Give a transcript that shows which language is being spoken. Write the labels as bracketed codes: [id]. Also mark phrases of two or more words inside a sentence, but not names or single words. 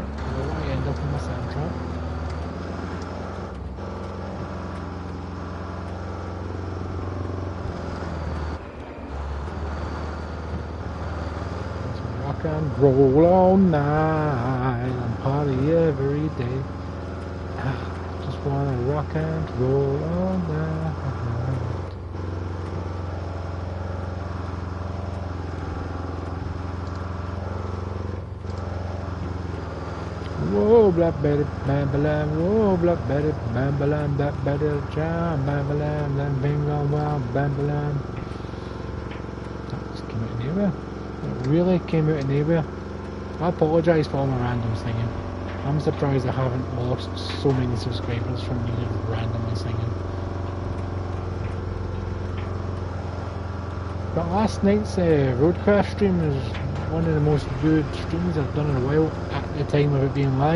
[en] I don't want to end up in my sand trap. Let's rock and roll all night and party every day. Just wanna rock and roll all night. Whoa, blackberry, bam-ba-lam, whoa, blackberry, bam-ba-lam, blackberry, jam, bam-ba-lam, lam, bingo, wow, bam-ba-lam. That just came out of nowhere. It really came out of nowhere. I apologise for all my random singing. I'm surprised I haven't lost so many subscribers from me randomly singing. But last night's Roadcraft stream was one of the most viewed streams I've done in a while at the time of it being live.